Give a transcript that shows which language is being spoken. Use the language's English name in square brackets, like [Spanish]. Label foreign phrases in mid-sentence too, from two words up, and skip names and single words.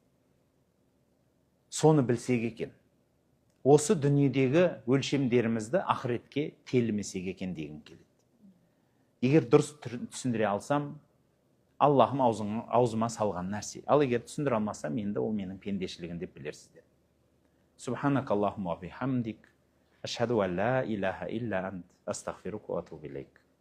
[Kazakh] Соны білсек екен. Осы дүниедегі өлшемдерімізді ақыретке телімесек екен дегім келеді. Егер дұрыс түсіндіре алсам, Аллахым аузыма салған нәрсе. Ал егер түсіндіре алмасам, енді ол менің пендешілігім деп білерсіздер. [Arabic] سبحانك اللهم وبحمدك، أشهد أن لا إله إلا أنت، أستغفرك وأتوب إليك.